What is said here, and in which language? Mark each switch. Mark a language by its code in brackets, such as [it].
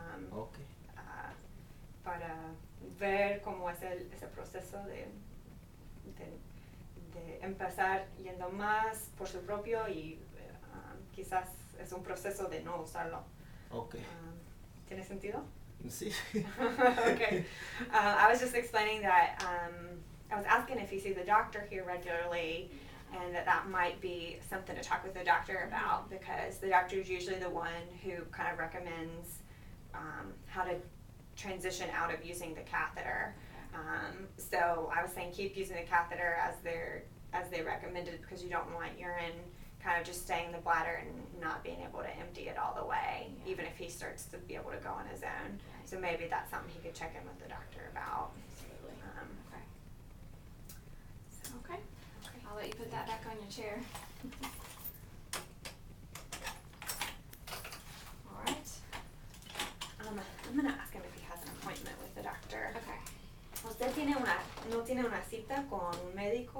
[en] Okay. [es] para ver cómo es ese proceso de de empezar yendo más por su propio y quizás es un proceso de no usarlo. [en] Okay. [es] ¿Tiene sentido? Sí. [en] Okay. I was just explaining that I was asking if you see the doctor here regularly, and that might be something to talk with the doctor about, because the doctor is usually the one who kind of recommends how to transition out of using the catheter. So I was saying keep using the catheter as they recommended, because you don't want urine kind of just staying in the bladder and not being able to empty it all the way, even if he starts to be able to go on his own. So maybe that's something he could check in with the doctor about. Absolutely. Okay. Okay. I'll let you put that back on your chair. All right. I'm going to ask him if he has an appointment with the doctor. Okay. [es] ¿Usted no tiene una cita con un médico?